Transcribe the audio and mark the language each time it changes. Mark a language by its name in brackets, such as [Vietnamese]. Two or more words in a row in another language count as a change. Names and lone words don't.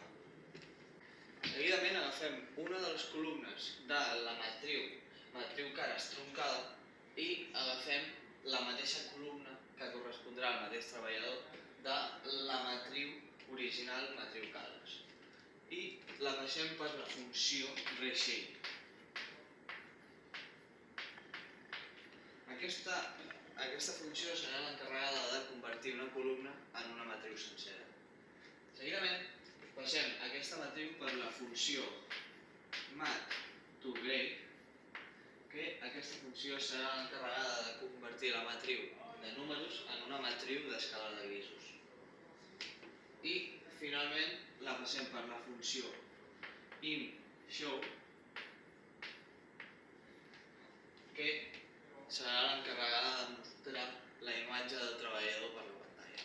[Catalan] Seguidament agafem una de les columnes de la matriu cares truncada i agafem la mateixa columna que correspondrà al mateix treballador de la matriu original, matriu cares, i la passem per la funció reshape. aquesta funció serà l'encarregada de convertir una columna en una matriu sencera. Seguidament, passem aquesta matriu per la funció mat to grade, que aquesta funció serà l'encarregada de convertir la matriu de números en una matriu d'escala de grisos. I, finalment, la passem per la funció imShow, que serà l'encarregada de mostrar la imatge del treballador per la pantalla.